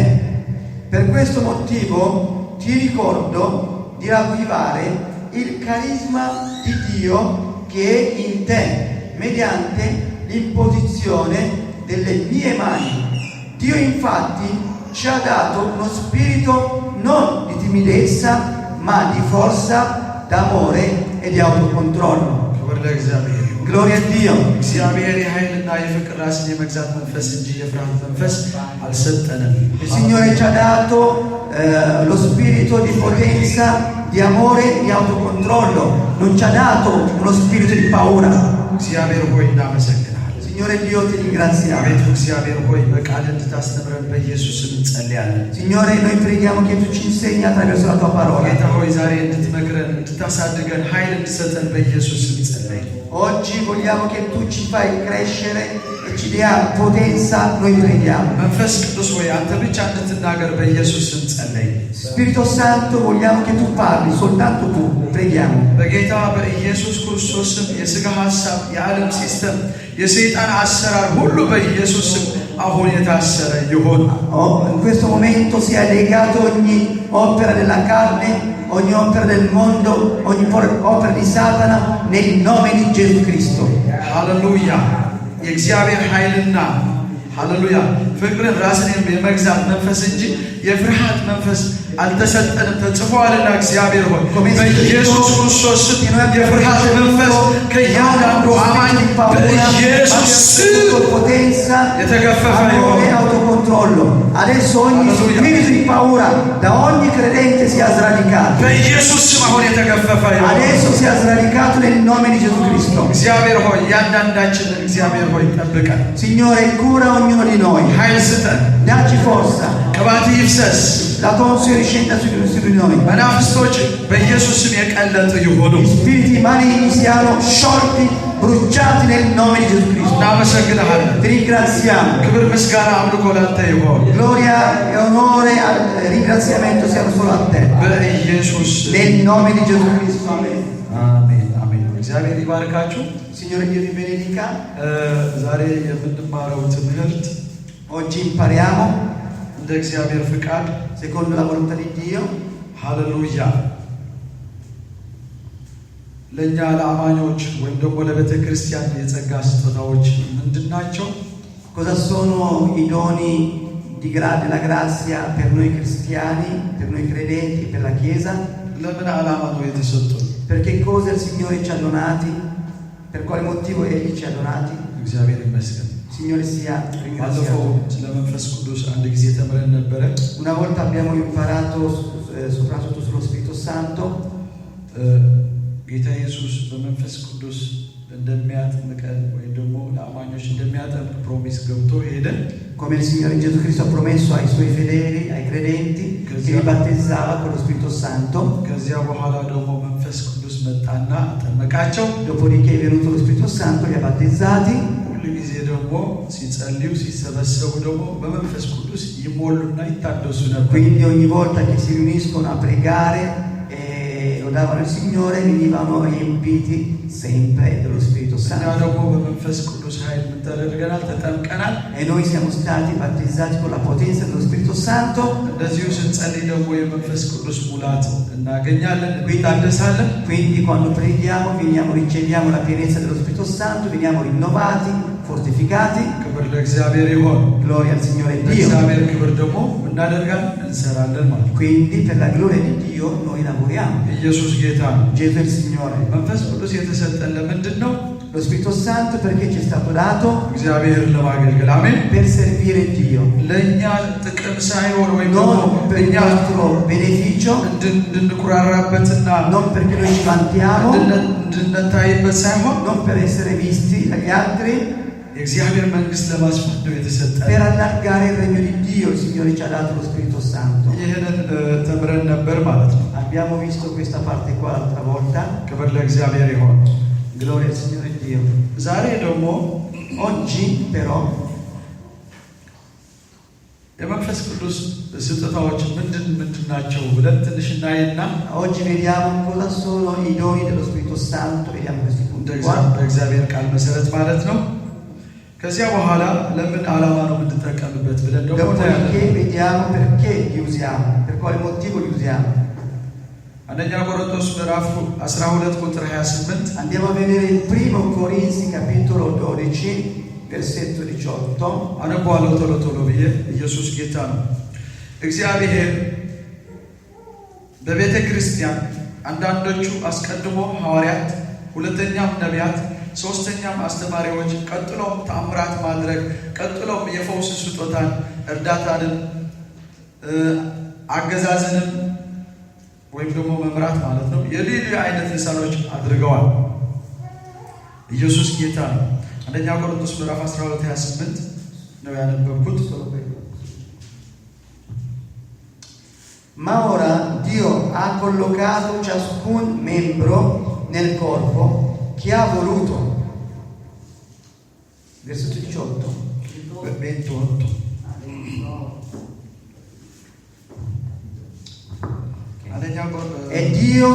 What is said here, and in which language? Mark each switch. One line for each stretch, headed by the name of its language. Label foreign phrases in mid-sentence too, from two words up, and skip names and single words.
Italian: Per questo motivo ti ricordo di ravvivare il carisma di Dio che è in te, mediante l'imposizione delle mie mani. Dio infatti ci ha dato uno spirito non di timidezza, ma di forza, d'amore e di autocontrollo. Gloria a Dio.
Amharic: እግዚአብሔር የኃይልና የፍቅር ራስን የመግዛት መንፈስ እንጂ የፍርሃት መንፈስ አልሰጠንም።
Italian: Il Signore ci ha dato lo spirito di potenza, di amore e di autocontrollo. Non ci ha dato uno spirito di paura.
Amharic: እግዚአብሔር ሆይ እናመሰግናለን።
Italian: Signore Dio, ti ringraziamo.
Amharic: አቤቱ እግዚአብሔር ሆይ በቃል እንድታስተምረን በኢየሱስ ስም እንጸልያለን።
Italian: Signore, noi preghiamo che tu ci insegni attraverso la tua parola.
Amharic: ጌታ ሆይ ዛሬ እንድትመክረን እንድታሳድገን ኃይል እንድትሰጠን በኢየሱስ ስም ጸለይን።
Italian: Oggi vogliamo che tu ci fai crescere e ci dia potenza, noi preghiamo.
Amharic: መንፈስ ቅዱስ ሆይ አንተ ብቻ እንድትናገር በኢየሱስ ስም ጸለይን።
Italian: Spirito Santo, vogliamo che tu parli, soltanto tu, preghiamo.
Amharic: በጌታ በኢየሱስ ክርስቶስ ስም የሥጋ ሐሳብ፣ የዓለም ሲስተም፣ የሰይጣን አሰራር ሁሉ በኢየሱስ ስም አሁን የታሰረ ይሁን።
Italian: In questo momento sia legato ogni opera della carne, ogni opera del mondo, ogni opera di Satana nel nome di Gesù Cristo.
Amharic: ሃሌሉያ። የእግዚአብሔር ኃይልና ሃሌሉያ ፍቅርን ራስን የመግዛት መንፈስ እንጂ የፍርሃት መንፈስ አልተሰጠንም ተጽፏልና እግዚአብሔር ሆይ በኢየሱስ ክርስቶስ ስም የፍርሃት መንፈስ ከእያንዳንዱ አማኝ በኢየሱስ ስም የተገፈፈ ይሁን።
Italian: Autocontrollo. Adesso ogni spirito di paura da ogni credente sia sradicato.
Amharic: በኢየሱስ ስም አሁን የተገፈፈ ይሁን።
Italian: Adesso sia sradicato nel nome di Gesù Cristo.
Amharic: እግዚአብሔር ሆይ ያንዳንዳችን እግዚአብሔር ሆይ ጠብቀን።
Italian: Signore, cura ognuno di noi.
Amharic: ኃይል ስጠን።
Italian: Dacci forza.
Amharic: ቅባት ይፍሰስ።
Italian: La tua unzione scenda su di noi.
Amharic: መናፍስቶች በኢየሱስ ስም የቀለጡ ይሁኑ።
Italian: Gli spiriti maligni siano sciolti, bruciati nel nome di Gesù Cristo.
Amharic: እናመሰግንሃለን።
Italian: Ti ringraziamo.
Amharic: ክብር ምስጋና አምልኮ ላንተ ይሁን።
Italian: Gloria e onore e ringraziamento siano solo a te.
Amharic: በኢየሱስ
Italian: Nel nome di Gesù Cristo. Amen.
Amharic: አሜን አሜን። እግዚአብሔር ይባርካችሁ።
Italian: Signore Dio vi benedica.
Amharic: ዛሬ የምንማረው ትምህርት
Italian: Oggi impariamo
Amharic: እንደ እግዚአብሔር ፍቃድ
Italian: secondo la volontà di Dio.
Amharic: ሃሌሉያ ለኛ ለአማኞች ወይም ደግሞ ለቤተ ክርስቲያን የጸጋ ስጦታዎች ምንድናቸው?
Italian: Cosa sono i doni della grazia per noi cristiani, per noi credenti, per la Chiesa?
Amharic: ለምን ዓላማ ነው የተሰጡን?
Italian: Per che cosa il Signore ci ha donati? Per quale motivo Egli ci ha donati?
Amharic: እግዚአብሔር ይመስገን።
Italian: Signore sia
Amharic: ባለፈው
Italian: ringraziato.
Amharic: ስለ መንፈስ ቅዱስ አንድ ጊዜ ተምረን ነበረ።
Italian: Una volta abbiamo imparato soprattutto sullo Spirito Santo.
Amharic: ጌታ ኢየሱስ በመንፈስ ቅዱስ እንደሚያጥምቀን ወይም ደግሞ ለአማኞች እንደሚያጠምቅ ፕሮሚስ ገብቶ ሄደ።
Italian: Come il Signore Gesù Cristo ha promesso ai Suoi fedeli, ai credenti, che li battezzava con lo Spirito Santo.
Amharic: ከዚያ በኋላ ደግሞ መንፈስ ቅዱስ መጣና አጠመቃቸው።
Italian: Dopodiché è venuto lo Spirito Santo, li ha battezzati.
Amharic: ሁሉ ጊዜ ደግሞ ሲጸልዩ ሲሰበሰቡ ደግሞ በመንፈስ ቅዱስ ይሞሉና ይታደሱ ነበር።
Italian: Quindi ogni volta che si riuniscono a pregare e lodavano il Signore, venivano riempiti sempre dello Spirito
Amharic: እኛ
Italian: Santo.
Amharic: ደግሞ በመንፈስ ቅዱስ ኃይል ምን ተደርገናል? ተጠምቀናል።
Italian: E noi siamo stati battezzati con la potenza dello Spirito Santo.
Amharic: እንደዚሁ ስንጸልይ ደግሞ የመንፈስ ቅዱስ ሙላት እናገኛለን፣ እንታደሳለን።
Italian: Quindi quando preghiamo riceviamo la pienezza dello Spirito Santo, veniamo rinnovati, fortificati.
Amharic: ክብር ለእግዚአብሔር ይሁን።
Italian: Gloria al Signore Dio.
Amharic: ለእግዚአብሔር ክብር ደግሞ እናደርጋለን፣ እንሰራለን ማለት ነው።
Italian: Quindi per la gloria di Dio noi lavoriamo.
Amharic: ኢየሱስ ጌታ ነው።
Italian: Gesù è il Signore.
Amharic: መንፈስ ቅዱስ የተሰጠን ለምንድን ነው?
Italian: Lo Spirito Santo perché ci è stato dato?
Amharic: እግዚአብሔርን ለማገልገል አሜን።
Italian: Per servire Dio.
Amharic: ለእኛ ጥቅም ሳይሆን ወይም ደግሞ
Italian: Non per il nostro beneficio,
Amharic: እንድንኩራራበትና
Italian: non perché noi ci vantiamo,
Amharic: እንድንታይበት ሳይሆን
Italian: non per essere visti dagli altri,
Amharic: የእግዚአብሔር መንግስት ለማስፋት ነው የተሰጠን።
Italian: per allargare il regno di Dio. Il Signore ci ha dato lo Spirito Santo.
Amharic: ይህንን ተምረን ነበር ማለት ነው።
Italian: Abbiamo visto questa parte qua l'altra volta.
Amharic: ክብር ለእግዚአብሔር ይሁን።
Italian: Gloria al Signore Dio.
Amharic: ዛሬ ደግሞ
Italian: Oggi però
Amharic: የመንፈስ ቅዱስ ስጦታዎች ምንድን ናቸው ብለን ትንሽ እናይና
Italian: oggi vediamo cosa sono i doni dello Spirito Santo. Vediamo questi punti qua.
Amharic: በእግዚአብሔር ቃል መሰረት ማለት ነው። ከዚያ በኋላ ለምን ዓላማ ነው የምንጠቀምበት ብለን ደግሞ
Italian: Dopodiché vediamo perché li usiamo, per quale motivo li usiamo.
Amharic: አንደኛ ቆሮንቶስ ምዕራፍ 12 ቁጥር 28
Italian: Andiamo a vedere il primo Corinzi capitolo 12 versetto 18.
Amharic: አነባለሁ ቶሎ ቶሎ ብዬ። ኢየሱስ ጌታ ነው። እግዚአብሔር በቤተ ክርስቲያን አንዳንዶቹ አስቀድሞ ሐዋርያት፣ ሁለተኛም ነቢያት፣ ሶስተኛም አስተማሪዎች፣ ቀጥሎም ተአምራት ማድረግ፣ ቀጥሎም የፈውስ ስጦታን፣ እርዳታንን፣ አገዛዝንም ወይም ደግሞ መምራት ማለት ነው የልዩ አይነት ልሳኖች አድርገዋል። ኢየሱስ ጌታ ነው። አንደኛ ቆሮንቶስ ምዕራፍ 12 28 ነው ያነበብኩት።
Italian: Ma ora Dio ha collocato ciascun membro nel corpo che ha voluto. Versetto 18. 28 E Dio